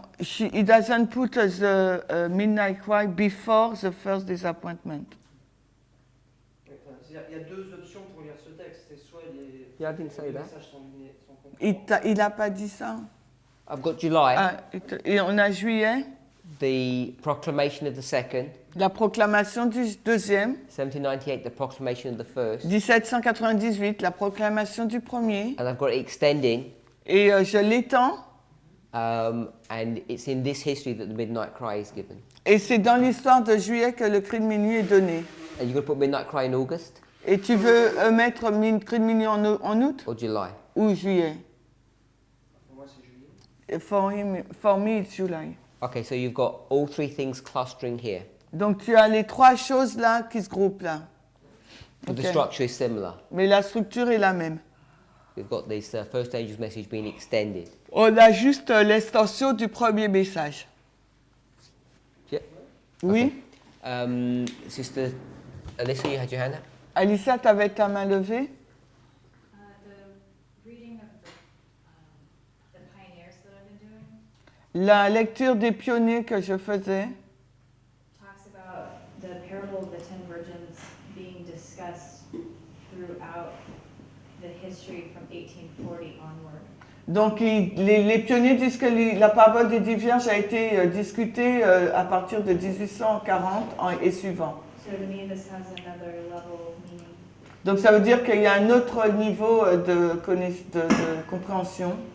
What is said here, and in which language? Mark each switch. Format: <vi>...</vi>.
<en>He doesn't put the midnight cry before the first disappointment.</en> <fr>Oui, enfin, il y a deux options pour lire ce texte. C'est soit</fr> <en>Yeah, I didn't say</en> <fr>les</fr> <en>that.</en> <fr>messages sont concordants. Il n'a pas dit ça.</fr> <en>I've got July,</en> <fr>Et on a juillet,</fr> <en>the proclamation of the second,</en> <fr>la proclamation du deuxième,</fr> <en>1798, the proclamation of the first,</en> <fr>1798, la proclamation du premier,</fr> <en>and I've got it extending,</en> <fr>et je l'étends,</fr> <en>and it's in this history that the midnight cry is given.</en> <fr>et c'est dans l'histoire de juillet que le cri de minuit est donné.</fr> <en>Are you going to put midnight cry in August</en> <fr>Et tu veux mettre cri de minuit en août</fr> <en>or July?</en> <fr>ou juillet? Pour moi, c'est juillet.</fr> <en>For me, it's July. Okay, so you've got all three things clustering here,</en> <fr>Donc tu as les trois choses là qui se groupent là.</fr> <en>but the Okay. structure is similar.</en> <fr>Mais la structure est la même.</fr> <en>We've got this first angel's message being extended.</en> <fr>On a juste l'extension du premier message.</fr> <en>Yeah.</en> <fr>Oui?</fr> <en>Sister Alyssa, you had your hand up?</en> <fr>Alicia, tu avais ta main levée?</fr> <en>The reading of the pioneers that I've been doing</en> <fr>La lecture des pionniers que je faisais</fr> <en>talks about the parable of the 10 virgins being discussed throughout the history from 1840 onward.</en> <fr>Donc, les pionniers disent que la parabole des 10 vierges a été discutée à partir de 1840 et suivant.</fr> <en>So to me, this has another level of meaning.</en> <fr>Donc, ça veut dire qu'il y a un autre niveau de compréhension.</fr>